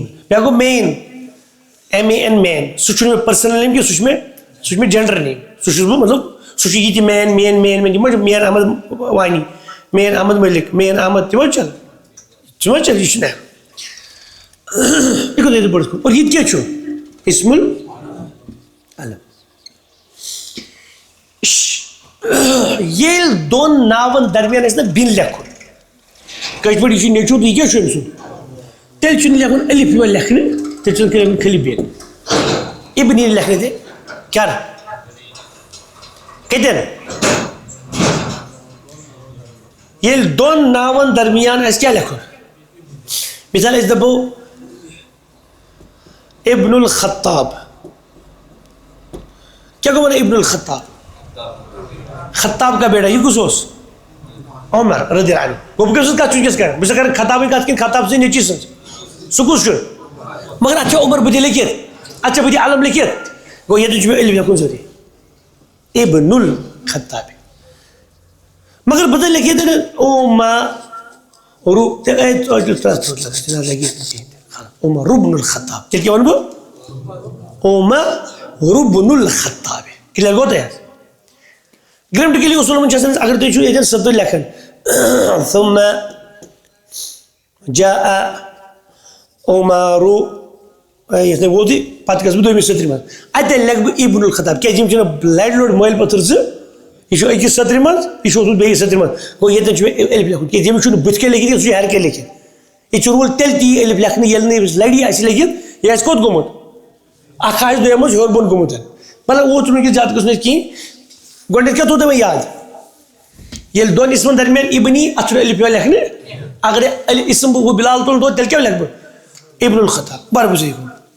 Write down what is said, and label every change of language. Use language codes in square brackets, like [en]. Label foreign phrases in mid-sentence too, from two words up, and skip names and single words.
[ks] بیٛاکھ گوٚو مین, MAN مین, سُہ چھُنہٕ مےٚ [en] personal name [ks] کینٛہہ, سُہ چھُ مےٚ [en] gender name. [ks] سُہ چھُس بہٕ مطلب سُہ چھُ یہِ تہِ مین یِم ما چھِ مین احمد وانی, مین احمد ملک, مین احمد تِم چل ژٕ ما چل, یہِ چھُنہٕ یہِ گوٚو تۄہہِ بٔڑس کُن. اور یہِ تہِ کیٛاہ چھُ [ar] اسم العلم. [ks] ییٚلہِ 2 ناون درمیان آسہِ نہ بِن لیکھُن, کٲشِر پٲٹھۍ یہِ چھُ نیٚچوٗ تہٕ یہِ کیٛاہ چھُ أمۍ سُنٛد, تیٚلہِ چھُنہٕ لیکھُن الف یِوان لیکھنہٕ, تیٚلہِ چھُنہٕ لیکھُن خٲلی بِن. ابن یی لیکھنہٕ تہِ کیٛاہ کتٮ۪ن, ییٚلہِ 2 ناون درمیان آسہِ کیٛاہ لیکھُن. مثال أسۍ دپو ابن الخطاب, کیٛاہ گوٚو ونان ابن الخطاب, [ur] خطاب کا بیٹا. [ks] یہِ کُس اوس عمر [ar] رضی اللہ عنہ. [ks] گوٚو بہٕ کٔمۍ سٕنٛز کتھ چھُس وٕنکیٚس کران, بہٕ چھُسا کران خطابٕنۍ کتھ کِنہٕ خطاب سٕنٛز نیٚچی سٕنٛز, سُہ کُس چھُ. مگر اتھ چھا عمر بٕتھِ لیکھِتھ, اتھ چھا بٕتھِ علم لیکھِتھ, گوٚو ییٚتٮ۪ن چھُ مےٚ الف لیکھُن ضروٗری ابن الخطاب. مگر بدل لیکھِتھ عمر ابن الخطاب, تیٚلہِ کیٛاہ وَنہٕ بہٕ عمر ابن الخطاب. کلیئر گوٚو تۄہہِ حظ. گریمٹِکلی اصوٗلن منٛز چھِ آسان, اگر تُہۍ چھِو ییٚتٮ۪ن سطر لیکھان [ar] ثم جاء عمر, [ks] یتھ نہٕ ووتٕے پتہٕ گژھٕ بہٕ 2مہِ سطرِ منٛز, اتٮ۪ن لیکھٕ بہٕ ابن الخطاب. کیٛازِ یِم چھِنہٕ لڑِ لوٚڑ مٲلۍ پٔتھٕر 2 یہ أکِس سطرِ منٛز یہِ چھُ اوسمُت بیٚیِس سطرِ منٛز گوٚو ییٚتٮ۪ن چھُ مےٚ ألِف لیکھُن کیٛازِ ییٚمِس چھُنہٕ بٕتھِ کَنۍ لیکھِتھ سُہ چھُ ہٮ۪رِ کَنۍ لیکھِتھ یہِ چھُ روٗل تیٚلہِ تی ألِف لیکھنہٕ ییٚلہِ نہٕ أمِس لَڑِ آسہِ لیکھِتھ یہِ آسہِ کوٚت گوٚمُت اکھ آسہِ دوٚیِم منٛز ہیوٚر بۄن گوٚمُت مطلب اوترٕ وٕنکٮ۪س زیادٕ گوٚژھ نہٕ اَسہِ کِہیٖنۍ گۄڈٕنٮ۪تھ کیٛاہ تھوٚو تۄہہِ یاد ییٚلہِ دۄن اِسمَن درمیان اِبنی اَتھ چھُنہٕ ألِف یِوان لیکھنہٕ اگر اِسم بہٕ بِلال تُلہٕ دۄد تیٚلہِ کیٛاہ لیکھٕ بہٕ ابن الخطاب بَرابر صحیح گوٚو